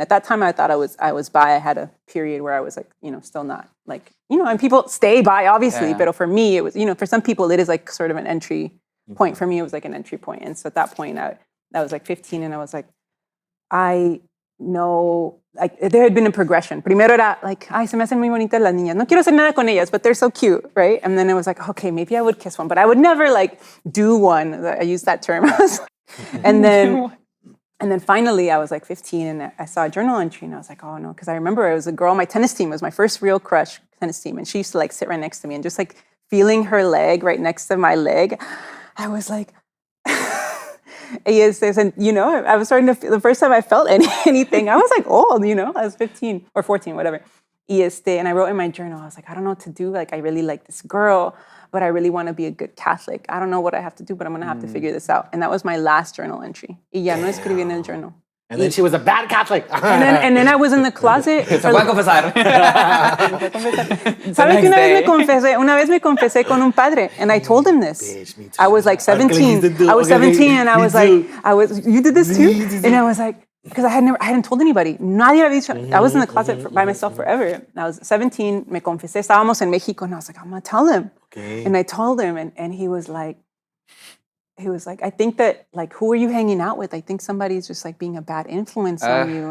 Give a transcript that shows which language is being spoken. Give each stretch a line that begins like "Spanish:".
English: At that time, I thought I was bi. I had a period where I was like, still not like, and people stay bi, obviously. But for me, it was, for some people, it is like sort of an entry point. For me, it was like an entry point. And so at that point, I was like 15 and I was like, I know, like there had been a progression.
Spanish: Primero era like, ay, se me hacen muy bonitas las niñas. No quiero hacer nada con ellas,
English: but they're so cute, right? And then it was like, okay, maybe I would kiss one, but I would never like do one. I used that term. And then finally, I was like 15 and I saw a journal entry and I was like, oh no, because I remember it was a girl on my tennis team. It was my first real crush tennis team. And she used to like sit right next to me and just like feeling her leg right next to my leg. I was like, yes, and I was starting to feel, the first time I felt anything, I was like old, I was 15 or 14, whatever. And I wrote in my journal, I was like, I don't know what to do. Like, I really like this girl, but I really want to be a good Catholic. I don't know what I have to do, but I'm going to have to figure this out. And that was my last journal entry.
Spanish: Y ya no escribí en el journal.
English: And then she was a bad Catholic. and then I was in the closet.
Spanish: Se fue a confesar. ¿Sabes que una vez me confesé con un padre?
English: And I told him this. Bitch, me too. I was like 17. I was 17 and I was like, you did this too? And I was like, because I hadn't told anybody.
Spanish: Nadie había dicho.
English: I was in the closet by myself forever. And I was 17,
Spanish: me confesé, estábamos en Mexico,
English: and I was like, I'm going to tell him. Okay. And I told him, and he was like, I think that, like, who are you hanging out with? I think somebody's just, like, being a bad influence on you.